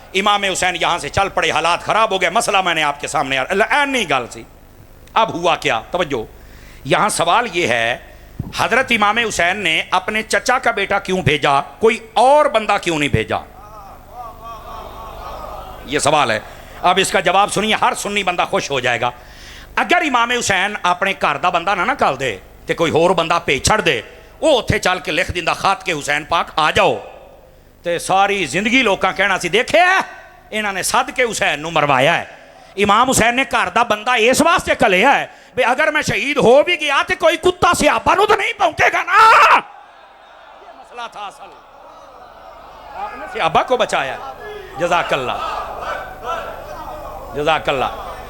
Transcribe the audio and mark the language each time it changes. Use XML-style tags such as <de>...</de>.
<ur>امام حسین یہاں سے چل پڑے، حالات خراب ہو گئے. مسئلہ میں نے آپ کے سامنے نہیں گال سی. اب ہوا کیا؟ توجہ، یہاں سوال یہ ہے حضرت امام حسین نے اپنے چچا کا بیٹا کیوں بھیجا، کوئی اور بندہ کیوں نہیں بھیجا؟ یہ سوال ہے. اب اس کا جواب سنیے، ہر سنی بندہ خوش ہو جائے گا.</ur> <pa>اگر امام حسین اپنے گھر دا بندہ نہ کل دے تے کوئی ہور بندہ بھیج چھڑ دے، وہ اتھے چل کے لکھ دیندا خط کے حسین پاک آ جاؤ، تے ساری زندگی لوکاں کہنا سی دیکھے انہاں نے صد کے حسین نو مروایا ہے. امام حسین نے گھر دا بندہ اس واسطے کلیا ہے بے اگر میں شہید ہو بھی گیا تے کوئی کتا صحابہ نو تو نہیں پونکے گا نا.</pa> <ur>یہ مسئلہ تھا اصل. آپ نے صحابہ کو بچایا. جزاک اللہ، جزاک اللہ.</ur>